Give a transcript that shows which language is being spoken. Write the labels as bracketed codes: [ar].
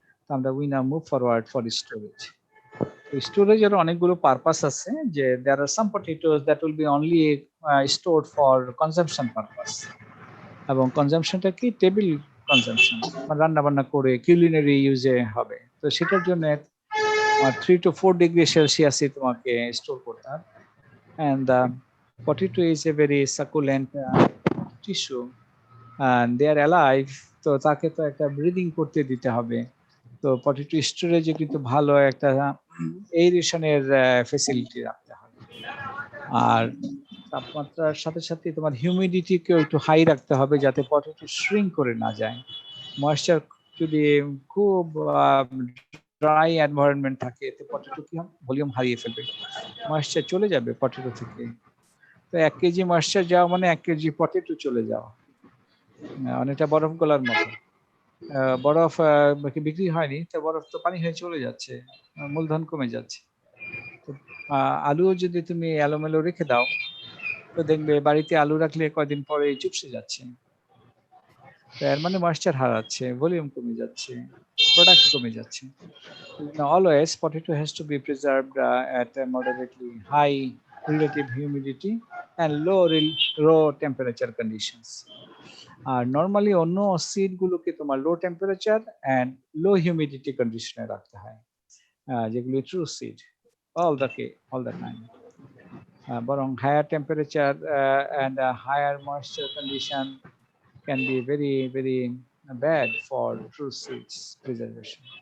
[bn] আমরা [en] We now move forward for storage. [bn] স্টোরেজের অনেকগুলো পারপাস আছে, যে [en] there are some potatoes that will be only stored for consumption purpose, [bn] এবং কনজাম্পশনটা কি টেবিল কনজাম্পশন, রান্না বান্না করে কিউলিনারি ইউজে হবে। তো সেটার জন্য 3 to 4°C তোমাকে স্টোর করতে হবে। [en] And the potato is a very succulent tissue and they are alive, [bn] তো তাকে তো একটা ব্রিদিং করতে দিতে হবে। তো পটেটো স্টোরেজে কিন্তু ভালো একটা এয়ারেশনের ফ্যাসিলিটি রাখতে হবে। আর তাপমাত্রার সাথে সাথে তোমার হিউমিডিটিকেও একটু হাই রাখতে হবে, যাতে পটেটো শ্রিঙ্ক করে না যায়। ময়েশ্চার যদি খুব ড্রাই এনভায়রনমেন্ট থাকে, এতে পটেটো কি হবে, ভলিউম হারিয়ে ফেলবে, ময়েশ্চার চলে যাবে পটেটো থেকে। তো 1 কেজি ময়েশ্চার যাওয়া মানে 1 কেজি পটেটো চলে যাওয়া, অনেকটা বরফ গলার মতো। বরফ বিক্রি হয়নি, তো বরফ তো পানি হয়ে চলে যাচ্ছে, মূলধন কমে যাচ্ছে। তো আলুও যদি তুমি এলোমেলো রেখে দাও, তো দেখবে বাড়িতে আলু রাখলে কয়দিন পরে চুপসে যাচ্ছে। তো এর মানে ময়েশ্চার হারাচ্ছে, ভলিউম কমে যাচ্ছে, প্রোডাক্ট কমে যাচ্ছে। [en] Always potato has to be preserved at a moderately high relative humidity and low temperature conditions. [bn] আর normally অন্য সিড গুলোকে তোমার [en] low temperature and low humidity [bn] কন্ডিশনে রাখতে হয়, যেগুলো [en] True seed all the time. বরং higher temperature and higher moisture condition can be very bad for true seeds preservation.